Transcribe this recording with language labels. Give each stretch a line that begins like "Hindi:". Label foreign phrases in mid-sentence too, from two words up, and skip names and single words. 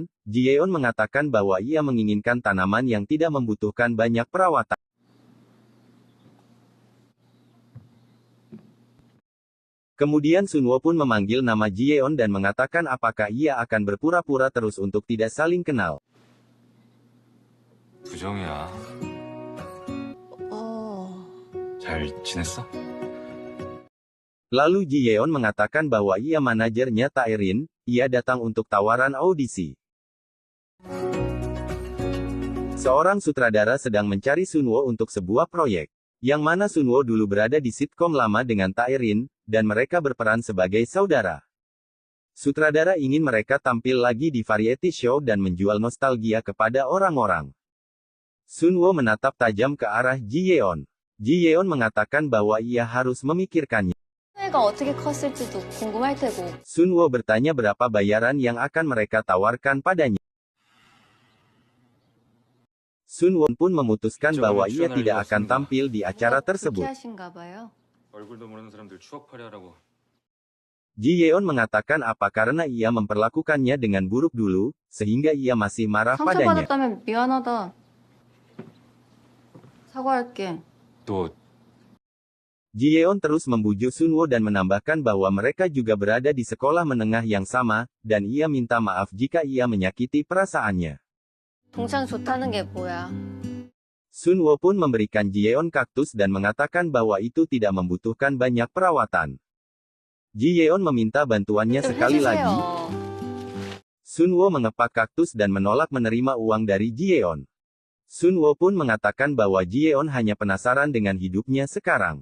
Indonesian: Ji Yeon mengatakan bahwa ia menginginkan tanaman yang tidak membutuhkan banyak perawatan. Kemudian Sunwo pun memanggil nama Ji Yeon dan mengatakan apakah ia akan berpura-pura terus untuk tidak saling kenal.
Korean: 부정이야. 잘 지냈어?
Indonesian: Lalu Ji Yeon mengatakan bahwa ia manajernya Tae-rin, ia datang untuk tawaran audisi. Seorang sutradara sedang mencari Sunwo untuk sebuah proyek. Yang mana Sunwo dulu berada di sitkom lama dengan Tae-rin, dan mereka berperan sebagai saudara. Sutradara ingin mereka tampil lagi di
English: variety show
Indonesian: dan menjual nostalgia kepada orang-orang. Sunwoo menatap tajam ke arah Ji Yeon. Ji Yeon mengatakan bahwa ia harus memikirkannya.
Korean: 애가 어떻게 컸을지도 궁금할 테고.
Indonesian: Sunwoo bertanya berapa bayaran yang akan mereka tawarkan padanya. Sunwoo pun memutuskan bahwa ia tidak akan tampil di acara tersebut.
Korean: 불쾌하신가 봐요. 얼굴도 모르는 사람들 추억팔이 하라고.
Indonesian: Ji Yeon mengatakan apa karena ia memperlakukannya dengan buruk dulu, sehingga ia masih marah padanya.
Korean: 상처받았다면 미안하다. 사과할게. 또
Indonesian: Ji Yeon terus membujuk Sunwoo dan menambahkan bahwa mereka juga berada di sekolah menengah yang sama, dan ia minta maaf jika ia menyakiti perasaannya.
Korean: 동창 좋다는 게 뭐야?
Indonesian: Sunwoo pun memberikan Ji Yeon kaktus dan mengatakan bahwa itu tidak membutuhkan banyak perawatan. Ji Yeon meminta bantuannya sekali lagi. Sunwoo mengepak kaktus dan menolak menerima uang dari Ji Yeon. Sunwoo pun mengatakan bahwa Ji Yeon hanya penasaran dengan hidupnya sekarang.